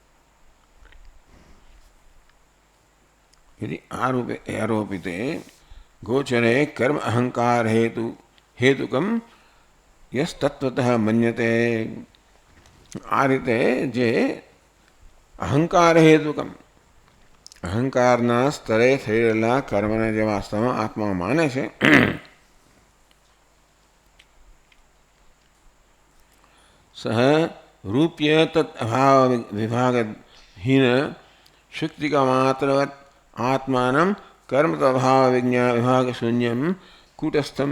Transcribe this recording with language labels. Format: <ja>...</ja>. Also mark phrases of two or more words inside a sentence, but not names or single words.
<sa>यदि आरोपिते गोचरे कर्म अहंकार हेतुकम यस तत्वतः मन्यते।</sa> <gu>આ રીતે જે</gu> <sa>अहंकार हेतुकम</sa> <gu>अहंकारना સ્તરે થયેલા કર્મને જે વાસ્તવમાં આત્મા માને છે</gu> <sa>સહ રૂપ્ય તદ અભાવ વિભાગહીન શુક્તિકા માત્રવત આત્માનમ કર્મ તદભાવ વિભાગ શૂન્યમ કૂટસ્થમ।</sa>